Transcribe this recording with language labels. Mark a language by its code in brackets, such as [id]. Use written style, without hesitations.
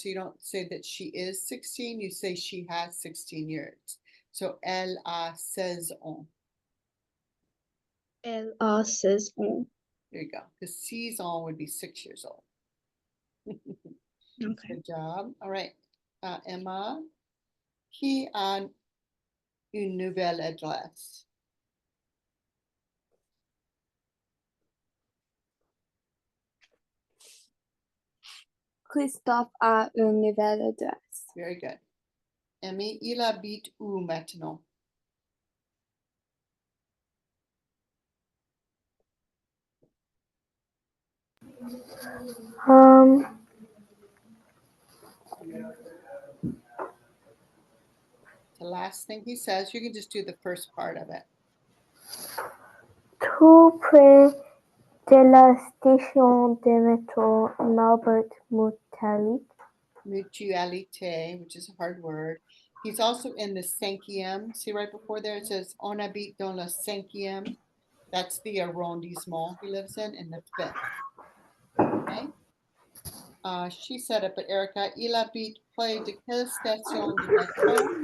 [en] So you don't say that she is 16, you say she has 16 years. [fr] So elle a 16 ans. Elle a 16 ans. [en] There you go. Because 6 ans would be 6 years old. Okay. Good job. All right. [fr] Emma, qui a une nouvelle adresse? Christophe a une nouvelle adresse. [en] Very good. [fr] Emmy, il habite où maintenant? [en] The last thing he says, you can just do the first part of it. [fr] Tout près de la station de métro Malbert [en] Mutualité, which is a hard word. He's also in the 5e. See right before there it says [fr] on habite dans le 5e. [en] That's the arrondissement he lives in the 5th. Okay. She said it, but Erica, [fr] il habite près de quelle station de métro?